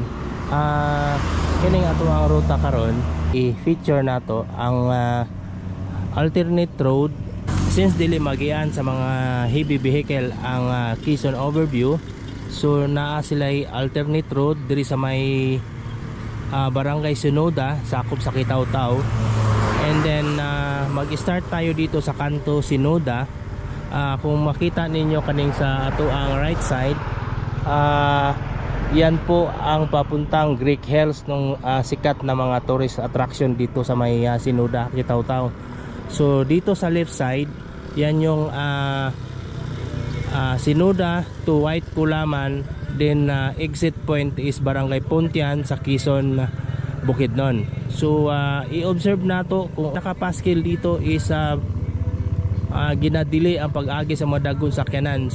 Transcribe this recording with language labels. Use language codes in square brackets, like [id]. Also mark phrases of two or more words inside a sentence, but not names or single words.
[ceb] Kining ato ang ruta karon, i-feature nato ang [en] alternate road [ceb] since dili magian sa mga [en] heavy vehicle [ceb] ang Quezon Overview. So naa sila'y [en] alternate road [ceb] diri sa may Barangay Sinoda, sakop sa Kitaw-Taw. [en] And then [tl] mag-start tayo dito sa kanto Sinoda. Kung makita ninyo kaning sa ato ang [en] right side, [tl] yan po ang papuntang Greek Hills nung sikat na mga [en] tourist attraction [tl] dito sa may Sinoda, Kitaw-Taw. So dito sa [en] left side, [tl] yan yung Sinoda to White Kulaman. [en] Then exit point is Barangay Pontian sa Quezon, Bukidnon. [ceb] So i-observe nato kung nakapaskil dito is ginadili ang pag-agi sa mga dagong sakyanan.